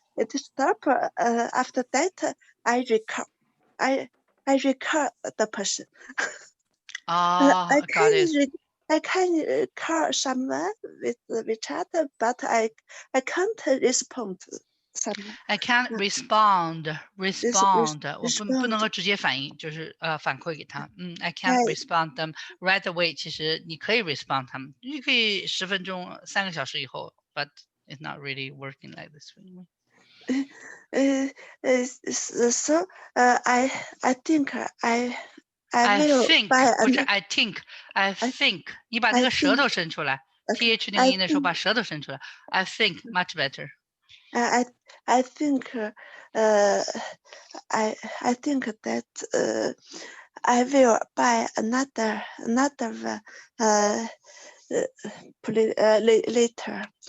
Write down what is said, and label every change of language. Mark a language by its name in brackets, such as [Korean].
[English] After that, I recall the person. Got it. I can call someone with WeChat, but I can't respond. I can't respond. [Chinese] 我不能够直接反应，就是反馈给他。 [English] I can't respond them right away. [Chinese] 其实你可以 respond 他们，你可以10分钟、3个小时以后 [English] ，but it's not really working like this way. So I think I will buy [Chinese] 不是 [English] I think [Chinese] 你把那个舌头伸出来 ，th 那个音的时候把舌头伸出来。 [English] I think much better. I think that I will buy another later.